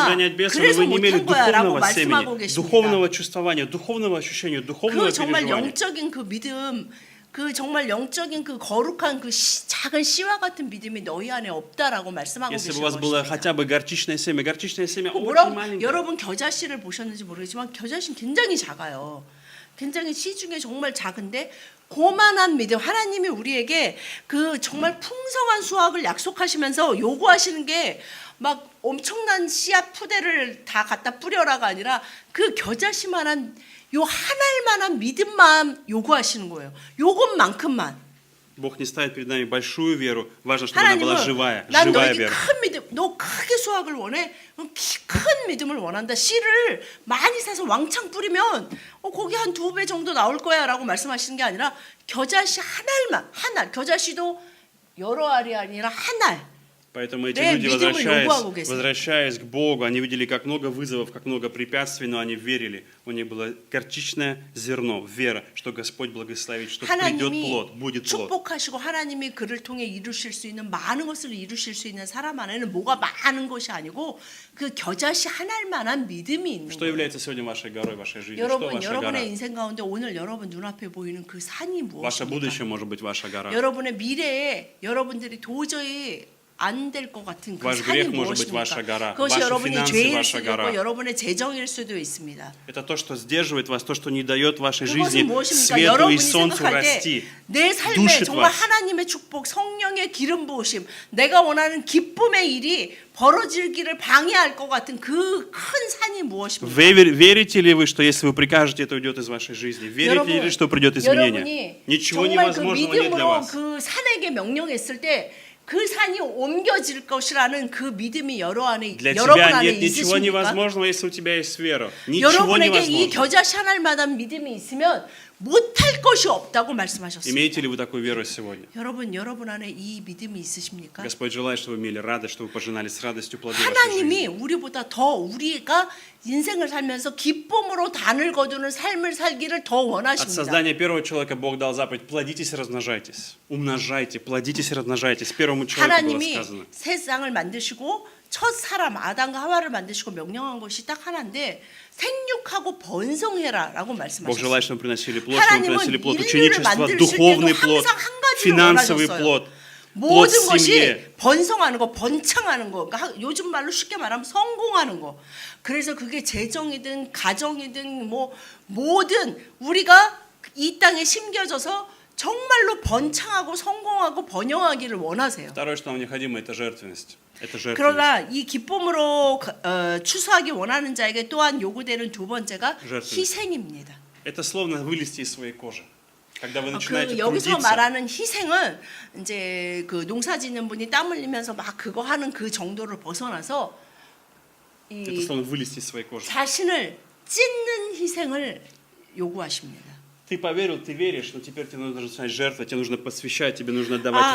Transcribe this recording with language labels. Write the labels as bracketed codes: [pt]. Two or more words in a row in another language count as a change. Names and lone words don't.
[ru] изгонять бесов, но [ko] 그래서 [ru] вы не имели [ko] 못한 거야라고 [ru] духовного [ko] 말씀하고 [ru] семени, [ko] 계십니다. [ru] духовного чувствования, духовного ощущения, [ko] 그 [ru] духовного [ko] 정말 [ru] переживания. [ko] 영적인 그 믿음, 그 정말 영적인 그 거룩한 그 작은 씨와 같은 믿음이 너희 안에 없다라고 말씀하고 [ru] Если бы [ko] 계신 [ru] у вас было [ko] 것입니다. [ru] хотя бы горчичное семя очень [ko] 뭐라고 [ru] маленькое. [ko] 여러분 겨자씨를 보셨는지 모르겠지만 겨자씨는 굉장히 작아요. 굉장히 씨 중에 정말 작은데 고만한 믿음 하나님이 우리에게 그 정말 풍성한 수확을 약속하시면서 요구하시는 게 막 엄청난 씨앗 푸대를 다 갖다 뿌려라가 아니라 그 겨자씨만한 요 한 알만한 믿음만 요구하시는 거예요. 요것만큼만. [ru] Бог не ставит перед нами большую веру, важно, чтобы она была живая, [ko] 난 [ru] живая [ko] 너에게 [ru] вера. [ko] 큰 믿음, 너 크게 수확을 원해? 큰 믿음을 원한다. 씨를 많이 사서 왕창 뿌리면 거기 한 2배 정도 나올 거야라고 말씀하시는 게 아니라 겨자씨 한 알만, 한 알. 겨자씨도 여러 알이 아니라 한 알. [ru] Поэтому эти [ko] 내 [ru] люди, [ko] 믿음을 요구하고 계세요. [ru] возвращаясь к Богу, они видели как много вызовов, как много препятствий, но они верили. У них было горчичное зерно, вера, что Господь благословит, что придет [ko] 하나님이 [ru] плод, будет плод. [ko] 축복하시고 하나님이 그를 통해 이루실 수 있는 많은 것을 이루실 수 있는 사람 안에는 뭐가 많은 것이 아니고 그 겨자씨 하나일 만한 믿음이 있는 [ru] Что [ko] 거예요. [ru] является сегодня вашей горой, вашей жизни? Что [ko] 여러분, [ru] ваша гора? [ko] 여러분의 인생 가운데 오늘 여러분 눈앞에 보이는 그 산이 [ru] Ваше [ko] 무엇입니까? [ru] будущее может быть ваша гора. [ko] 여러분의 미래에 여러분들이 도저히 안 될 것 같은 그 [ru] Ваш [ko] 산이 [ru] грех может быть ваша [ko] 무엇입니까? [ru] гора. [ko] 그것이 [ru] Ваши [ko] 여러분의 [ru] финансы [ko] 죄일 [ru] ваша [ko] 수도 [ru] гора. [ko] 있고 여러분의 재정일 수도 있습니다. [ru] Это то, что сдерживает вас, то, что не дает вашей [ko] 그것은 [ru] жизни [ko] 무엇입니까? [ru] свету и [ko] 여러분이 [ru] солнцу [ko] 생각할 [ru] расти. [ko] 때 내 삶에 [ru] душит [ko] 정말 [ru] вас. [ko] 하나님의 축복, 성령의 기름 부으심, 내가 원하는 기쁨의 일이 벌어지기를 방해할 것 같은 그 큰 산이 무엇입니까? [ru] Верите ли вы, что если вы прикажете, это уйдет из вашей жизни? Верите ли, что придет изменение? [ko] 여러분이 [ru] Ничего [ko] 정말 그 [ru] невозможного нет для [ko] 믿음으로 [ru] вас. [ko] 그 산에게 명령했을 때 그 산이 옮겨질 것이라는 그 믿음이 여러분 안에 [ru] Для [ko] 여러분 [ru] тебя [ko] 안에 [ru] нет ничего [ko] 있으십니까? [ru] невозможного, если у тебя есть вера. Ничего [ko] 여러분에게 이 [ru] невозможного. [ko] 겨자씨 하나님마다 믿음이 있으면 못할 것이 없다고 말씀하셨습니다. [ru] Имеете ли вы такую веру сегодня? [ko] 여러분 안에 이 믿음이 있으십니까? [ru] Господь желает, чтобы вы имели радость, чтобы вы пожинали с радостью плоды вашей жизни. [ko] 하나님이 우리보다 더 우리가 인생을 살면서 기쁨으로 단을 거두는 삶을 살기를 더 [ru] От [ko] 원하십니다. [ru] создания первого человека Бог дал заповедь: плодитесь и размножайтесь. Умножайте, плодитесь и размножайтесь. Первому человеку было [ko] 하나님이 [ru] сказано. [ko] 세상을 만드시고 첫 사람 아담과 하와를 만드시고 명령한 것이 딱 하나인데 생육하고 번성해라라고 [ru] Бог [ko] 말씀하셨어요. [ru] желает, чтобы мы приносили плод, чтобы мы [ko] 하나님은 [ru] приносили плод [ko] 인류를 [ru] ученичества, [ko] 만드실 [ru] духовный [ko] 때도 [ru] плод, [ko] 항상 한 가지를 [ru] финансовый [ko] 원하셨어요. [ru] плод, плод [ko] 모든 [ru] в [ko] 것이 [ru] семье. [ko] 번성하는 거, 번창하는 거, 그러니까 요즘 말로 쉽게 말하면 성공하는 거. 그래서 그게 재정이든 가정이든 뭐 뭐든 우리가 이 땅에 심겨져서 정말로 번창하고 성공하고 번영하기를 원하세요. [ru] Второе, что нам необходимо, это жертвенность. Это жертвенность. [ko] 그러나 이 기쁨으로 추수하기 원하는 자에게 또한 요구되는 두 번째가 [ru] жертвенность. [ko] 희생입니다. [ru] Это словно вылезти из своей кожи. Когда вы начинаете [ko] 그 여기서 [ru] трудиться, [ko] 말하는 희생은 이제 그 농사짓는 분이 땀 흘리면서 막 그거 하는 그 정도를 벗어나서 [ru] это [ko] 이 [ru] словно вылезти из своей кожи. [ko] 자신을 찢는 희생을 요구하십니다. [ru] Ты поверил, ты веришь, но теперь тебе нужно начинать жертвовать, тебе нужно посвящать, тебе нужно давать